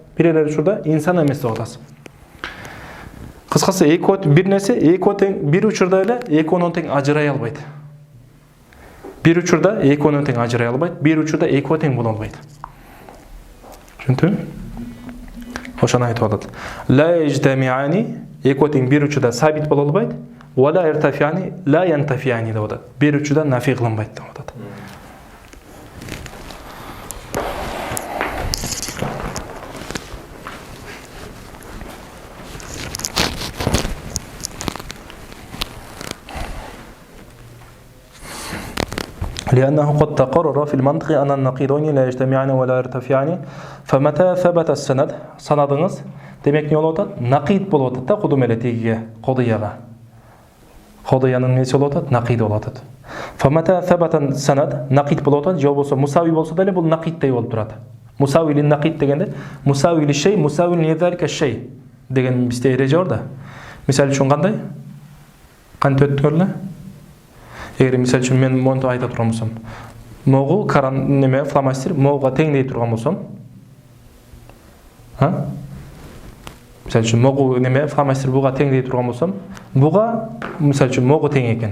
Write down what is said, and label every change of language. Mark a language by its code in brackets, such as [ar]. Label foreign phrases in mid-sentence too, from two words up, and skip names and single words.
[ky] Бир эле учурда инсан эмес деп атасың. Кыскасы экөө бир нерсе экөө тең бир учурда эле экөөнөн тең ажырай албайт. Бир учурда экөөнөн тең ажырай албайт, бир учурда экөө тең боло албайт. Түшүндүңбү? Ошону айтып атат. [ar] لا يجتمعان [ky] экөө тең бир учурда сабит боло албайт, [ar] ولا يرتفعان لا ينتفيان деп атат. [ky] Бир учурда нафи кылынбайт деп атат. [ar] لأنه قد تقرر في المنطق أن النقيضين لا يجتمعان ولا يرتفعان فمتى ثبت السند sanadınız [ky] демек не болуп атат? Нақид болуп атат да кудум эле тегиге, кодыяга. Кодыянын несі болуп атат? Нақиди болуп атат. [ar] فمتى ثبت السند [ky] нақид болуп атат, же болбосо мусави болсо деле бул нақиддей болуп турат. [ar] مساو للنقيض [ky] дегенде [ar] مساو لشيء مساو لذلك الشيء [ky] деген бизде эреже бар да. Мисал үчүн кандай? Кантип өттүңөр эле? Эгер мисал үчүн мен монтип айта турган болсом, могу каран неме фломастер могуга теңдей турган болсом, мисал үчүн могу неме фломастер буга теңдей турган болсом, буга мисал үчүн могу тең экен.